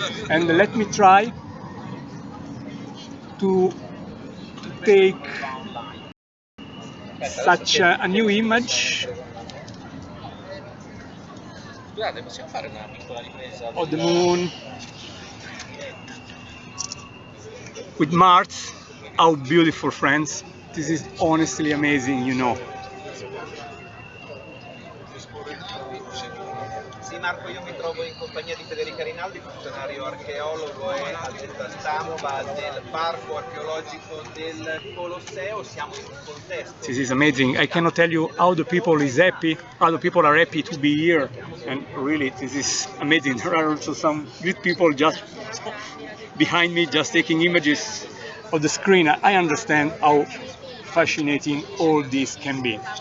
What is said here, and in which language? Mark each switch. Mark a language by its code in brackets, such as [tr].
[en] And let me try to take such a new image of the moon with Mars. How beautiful, friends. This is honestly amazing, you know. [it] Sì, Marco, io mi trovo in compagnia di Federica Rinaldi, funzionario archeologo e addetta stampa del parco archeologico del Colosseo. Siamo in un contesto. [en] This is amazing. I cannot tell you how the people is happy, how the people are happy to be here, and really this is amazing. There are also some good people just behind me, just taking images of the screen. I understand how fascinating all this can be.